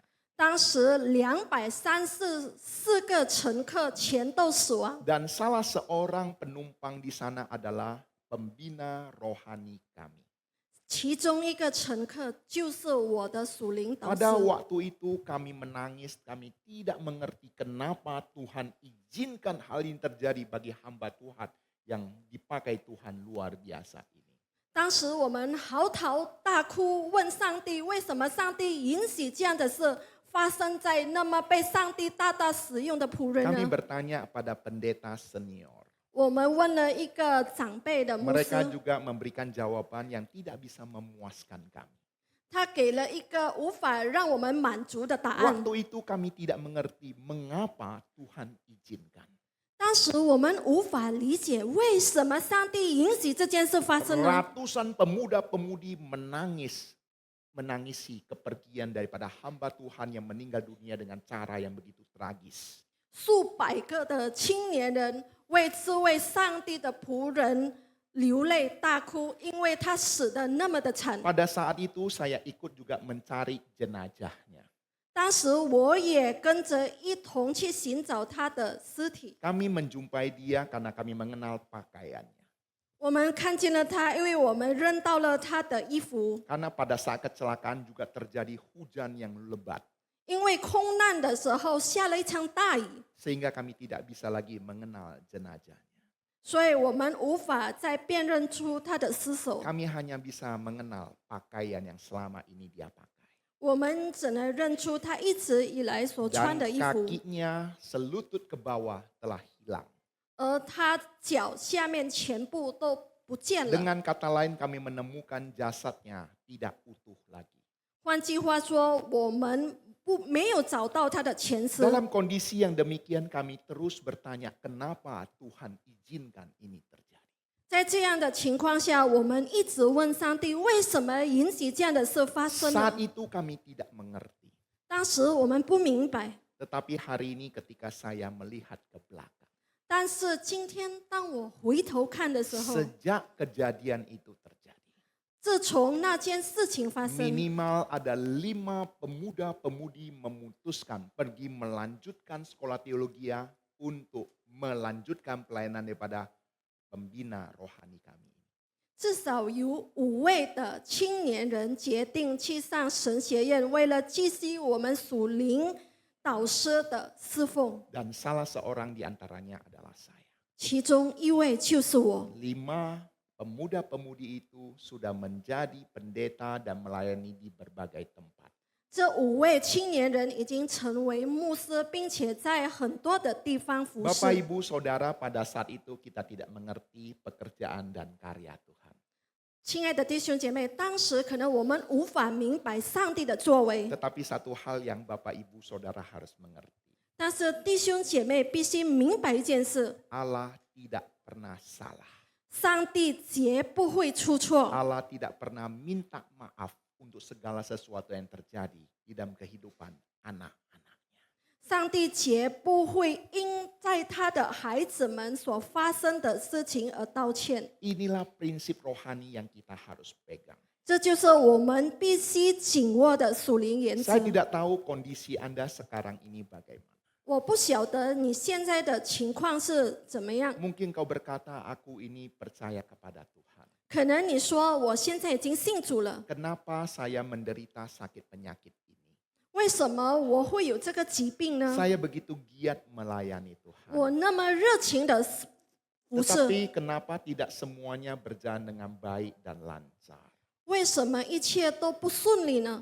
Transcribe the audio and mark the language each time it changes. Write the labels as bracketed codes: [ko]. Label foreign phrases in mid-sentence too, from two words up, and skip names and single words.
[zh] 当时234个乘客全都死亡， [id] Dan salah seorang penumpang di sana adalah pembina rohani kami. [zh] 其中一个乘客就是我的属灵导师。 [id] Pada waktu itu kami menangis, kami tidak mengerti kenapa Tuhan izinkan hal ini terjadi bagi hamba Tuhan yang dipakai Tuhan luar biasa ini. [zh] 当时我们嚎啕大哭，问上帝为什么上帝允许这样的事发生在那么被上帝大大使用的仆人 [id] Kami [zh] 呢？ [id] bertanya pada pendeta senior. [zh] 我们问了一个长辈的牧 [id] Mereka [zh] 师， [id] juga memberikan jawaban yang tidak bisa memuaskan kami. [zh] 他给了一个无法让我们满足的答案。 [id] Waktu itu kami tidak mengerti mengapa Tuhan izinkan. [zh] 当时我们无法理解为什么上帝允许这件事发生呢？ [id] Ratusan pemuda-pemudi menangisi kepergian daripada hamba Tuhan yang meninggal dunia dengan cara yang begitu tragis. [zh] 数百个的青年人为这位上帝的仆人流泪大哭，因为他死得那么的惨。 [id] Pada saat itu saya ikut juga mencari jenazahnya. [zh] 当时我也跟着一同去寻找他的尸体。 [id] Kami menjumpai dia karena kami mengenal pakaiannya. [zh] 我们看见了他，因为我们认到了他的衣服。 [id] Karena pada saat kecelakaan juga terjadi hujan yang lebat. [zh] 因为空难的时候下了一场大雨， [id] Sehingga kami tidak bisa lagi mengenal jenazahnya. [zh] 所以我们无法再辨认出他的尸首。 [id] Kami hanya bisa mengenal pakaian yang selama ini dia pakai. [zh] 我们只能认出他一直以来所穿 [id] Dan [zh] 的衣服， [id] kakinya selutut ke bawah telah hilang. [zh] 而他脚下面全部都不见了。 [id] Dengan kata lain kami menemukan jasadnya tidak utuh lagi. [zh] 换句话说，我们没有找到他的前尸。 [id] Dalam kondisi yang demikian kami terus bertanya kenapa Tuhan izinkan ini terjadi. [zh] 在这样的情况下，我们一直问上帝，为什么允许这样的事发生呢 [id] Saat？ itu kami tidak mengerti. [zh] 当时我们不明白， [id] Tetapi hari ini ketika saya melihat ke belakang. [zh] 但是今天当我回头看的时候， [id] Sejak kejadian itu terjadi. [zh] 自从那件事情发生， [id] minimal ada 5 pemuda-pemudi memutuskan pergi melanjutkan sekolah teologi untuk melanjutkan pelayanan daripada pembina rohani kami. [zh] 至少有5位的青年人决定去上神学院，为了继续我们属灵导师的侍奉。 [id] Dan salah seorang di antaranya adalah saya. [zh] 其中一位就是我。 [id] 5 pemuda-pemudi itu sudah menjadi pendeta dan melayani di berbagai tempat. [zh] 这5位青年人已经成为牧师，并且在很多的地方服 [id] Bapak [zh] 侍。 [id] Ibu Saudara, pada saat itu kita tidak mengerti pekerjaan dan karya Tuhan. [zh] 亲爱的弟兄姐妹，当时可能我们无法明白上帝的作为， [id] Tetapi satu hal yang Bapak Ibu Saudara harus mengerti. [zh] 但是弟兄姐妹必须明白一件事： [id] Allah tidak pernah salah. [zh] 上帝绝不会出错。 [id] Allah tidak pernah minta maaf untuk segala sesuatu yang terjadi di dalam kehidupan anak-anaknya. [zh] 上帝绝不会因在他的孩子们所发生的事情而道歉。 [id] Inilah prinsip rohani yang kita harus pegang. [zh] 这就是我们必须紧握的属灵原则 [id] Saya。tidak tahu kondisi Anda sekarang ini bagaimana. [zh] 我不晓得你现在的情况是怎么样， [id] Mungkin kau berkata, aku ini percaya kepada Tuhan. [zh] 可能你说我现在已经信主了， [id] Kenapa saya menderita sakit penyakit ini? [zh] 为什么我会有这个疾病呢？ [id] Saya begitu giat melayani Tuhan. [zh] 我那么热情的服侍， [id] Tetapi kenapa tidak semuanya berjalan dengan baik dan lancar? [zh] 为什么一切都不顺利呢？